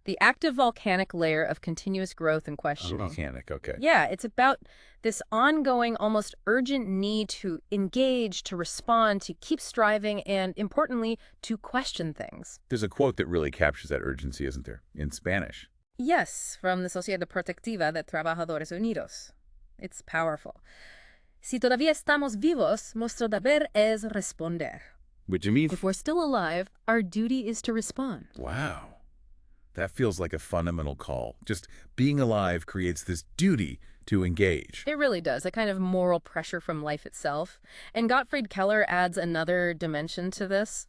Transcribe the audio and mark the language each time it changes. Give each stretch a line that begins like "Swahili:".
English: The active volcanic layer of continuous growth and questioning. Volcanic, okay. Yeah, it's about this ongoing, almost urgent need to engage, to respond, to keep striving, and importantly, to question things. There's a quote that really captures that urgency, isn't there? In Spanish. Yes, from the Sociedad Protectiva de Trabajadores Unidos. It's powerful.
Spanish: Si todavía estamos vivos, nuestro deber es responder.
English: Which means... If we're still alive, our duty is to respond. Wow. That feels like a fundamental call. Just being alive creates this duty to engage. It really does, a kind of moral pressure from life itself. And Gottfried Keller adds another dimension to this.